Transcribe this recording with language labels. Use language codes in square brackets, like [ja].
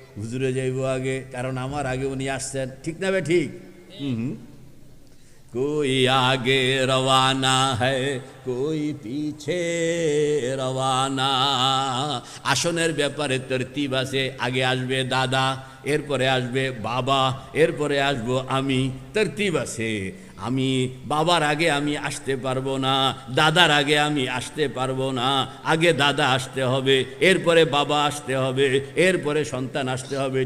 [bn] হুজুরে যাইব আগে, কারণ আমার আগে উনি আসছেন। ঠিক না বে ঠিক? [hi] कोई आगे रवाना है कोई पीछे रवाना। [bn] আসনের ব্যাপারে তরতিব আছে। আগে আসবে দাদা, এরপরে আসবে বাবা, এরপরে আসবো আমি। তরতিব আছে। আমি বাবার আগে আমি আসতে পারবো না, দাদার আগে আমি আসতে পারবো না। আগে দাদা আসতে হবে, এরপরে বাবা আসতে হবে, এরপরে সন্তান আসতে হবে।